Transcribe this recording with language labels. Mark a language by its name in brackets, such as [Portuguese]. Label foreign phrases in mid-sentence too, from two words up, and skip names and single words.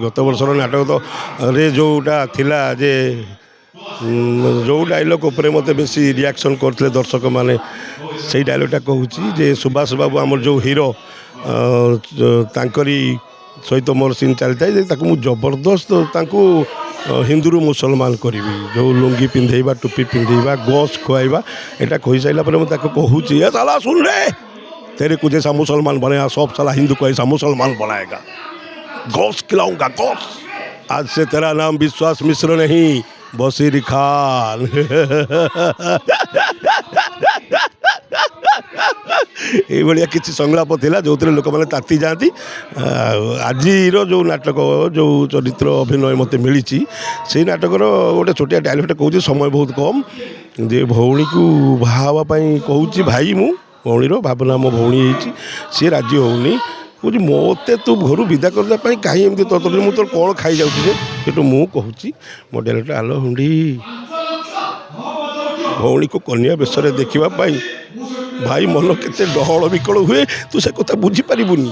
[Odia] ଗତ ବର୍ଷର ନାଟକ ତ ରେ ଯେଉଁଟା ଥିଲା ଯେ ଯେଉଁ ଡାଇଲଗ୍ ଉପରେ ମୋତେ ବେଶୀ ରିଆକ୍ସନ୍ କରିଥିଲେ ଦର୍ଶକମାନେ, ସେଇ ଡାଇଲଗ୍ଟା କହୁଛି ଯେ ସୁଭାଷ ବାବୁ ଆମର ଯେଉଁ ହିରୋ, ତାଙ୍କରି ସହିତ ମୋର ସିନ୍ ଚାଲିଥାଏ ଯେ ତାକୁ ମୁଁ ଜବରଦସ୍ତ ତାଙ୍କୁ ହିନ୍ଦୁରୁ ମୁସଲମାନ କରିବି। ଯେଉଁ ଲୁଙ୍ଗି ପିନ୍ଧେଇବା, ଟୋପି ପିନ୍ଧେଇବା, ଗସ୍ ଖୁଆଇବା, ଏଇଟା କହିସାରିଲା ପରେ ମୁଁ ତାକୁ କହୁଛି, [Hindi] ए साला सुन रे, तेरे को जैसा मुसलमान बनाया सब साला हिंदू को ऐसा मुसलमान बनाएगा, गौस खिलाऊंगा गौस। आज से तेरा नाम विश्वास मिश्र नहीं, बशीर खान। [Odia] এইଭଳିଆ କିଛି ସଂଳାପ ଥିଲା ଯେଉଁଥିରେ ଲୋକମାନେ ତାତି ଯାଆନ୍ତି। ଆଜିର ଯେଉଁ ନାଟକ ଯେଉଁ ଚରିତ୍ର ଅଭିନୟ ମୋତେ ମିଳିଛି ସେଇ ନାଟକର ଗୋଟେ ଛୋଟିଆ ଡାଇଲଗ୍ଟା କହୁଛି, ସମୟ ବହୁତ କମ୍, ଯେ ଭଉଣୀକୁ ବାହା ହେବା ପାଇଁ କହୁଛି ଭାଇ, ମୁଁ ଭଉଣୀର ଭାବନା ମୋ ଭଉଣୀ ହେଇଛି, ସିଏ ରାଜି ହେଉନି, କହୁଛି ମୋତେ ତୁ ଘରୁ ବିଦା କରିଦେବା ପାଇଁ କାହିଁ ଏମିତି ତରତର, ମୁଁ ତୋର କ'ଣ ଖାଇଯାଉଛି ଯେ, ସେଠୁ ମୁଁ କହୁଛି ମୋ ଡାଇଲଗ୍ଟା, ଆଲୋ ହୁଣ୍ଡି, ଭଉଣୀକୁ କନ୍ୟା ବେଶରେ ଦେଖିବା ପାଇଁ ଭାଇ ମନ କେତେ ଡହଳ ବିକଳ ହୁଏ, ତୁ ସେ କଥା ବୁଝିପାରିବୁନି।